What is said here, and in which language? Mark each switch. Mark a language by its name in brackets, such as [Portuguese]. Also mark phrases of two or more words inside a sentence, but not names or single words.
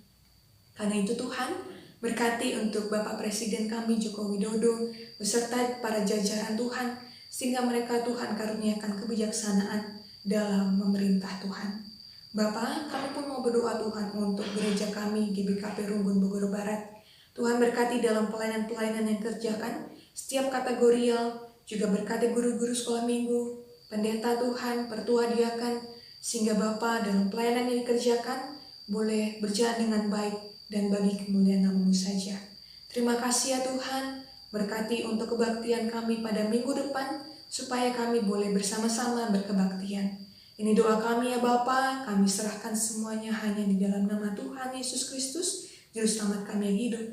[Indonesian] Karena itu Tuhan, berkati untuk Bapak Presiden kami Joko Widodo beserta para jajaran Tuhan, sehingga mereka Tuhan karuniakan kebijaksanaan dalam memerintah Tuhan. Bapa, kami pun mau berdoa Tuhan untuk gereja kami GBKP Runggun Bogor Barat. Tuhan berkati dalam pelayanan-pelayanan yang kerjakan, setiap kategorial, juga berkati guru-guru sekolah minggu, pendeta Tuhan, pertua diakan, sehingga Bapa dalam pelayanan yang dikerjakan boleh berjalan dengan baik dan bagi kemuliaan nama-Mu saja. Terima kasih ya Tuhan, berkati untuk kebaktian kami pada minggu depan, supaya kami boleh bersama-sama berkebaktian. Ini doa kami ya Bapa, kami serahkan semuanya hanya di dalam nama Tuhan Yesus Kristus, Juru Selamat kami yang hidup.